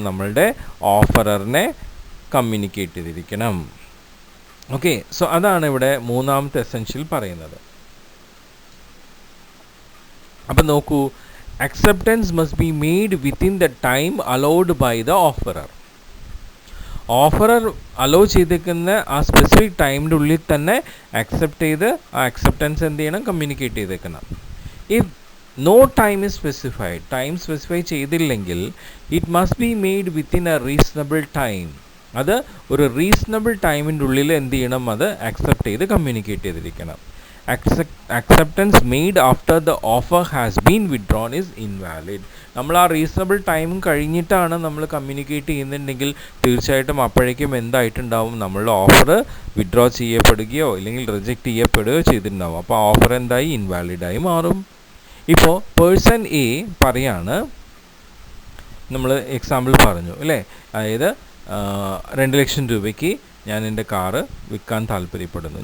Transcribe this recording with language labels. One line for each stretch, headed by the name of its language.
Malayalam: നമ്മളുടെ ഓഫററിനെ കമ്മ്യൂണിക്കേറ്റ് ചെയ്തിരിക്കണം. Okay, so അതാണ് ഇവിടെ മൂന്നാമത്തെ എസെൻഷ്യൽ പറയുന്നത്. അപ്പം നോക്കൂ,
English: acceptance must be made within the time allowed by the offerer.
Malayalam: Offerer hello ചെയ്തേക്കുന്ന ആ സ്പെസിഫിക് ടൈമിൻ്റെ ഉള്ളിൽ തന്നെ അക്സെപ്റ്റ് ചെയ്ത് ആ അക്സെപ്റ്റൻസ് എന്ത് ചെയ്യണം? കമ്മ്യൂണിക്കേറ്റ് ചെയ്തേക്കണം.
English: if no time is specified,
Malayalam: time specify ചെയ്തില്ലെങ്കിൽ
English: It must be made within a reasonable time.
Malayalam: അത് ഒരു റീസണബിൾ ടൈമിൻ്റെ ഉള്ളിൽ എന്ത് ചെയ്യണം? അത് അക്സെപ്റ്റ് ചെയ്ത് കമ്മ്യൂണിക്കേറ്റ് ചെയ്തിരിക്കണം.
English: acceptance made after the offer has been withdrawn is invalid.
Malayalam: നമ്മൾ ആ റീസണബിൾ ടൈം കഴിഞ്ഞിട്ടാണ് നമ്മൾ കമ്മ്യൂണിക്കേറ്റ് ചെയ്യുന്നുണ്ടെങ്കിൽ തീർച്ചയായിട്ടും അപ്പോഴേക്കും എന്തായിട്ടുണ്ടാവും, നമ്മളുടെ ഓഫർ വിഡ്രോ ചെയ്യപ്പെടുകയോ അല്ലെങ്കിൽ റിജക്റ്റ് ചെയ്യപ്പെടുകയോ ചെയ്തിട്ടുണ്ടാവും. അപ്പോൾ ആ ഓഫർ എന്തായി, ഇൻവാലിഡായി മാറും. ഇപ്പോൾ പേഴ്സൺ എ പറയാണ്, നമ്മൾ എക്സാമ്പിൾ പറഞ്ഞു അല്ലേ, അതായത് 2 ലക്ഷം രൂപയ്ക്ക് ഞാൻ എൻ്റെ കാറ് വിൽക്കാൻ താല്പര്യപ്പെടുന്നു.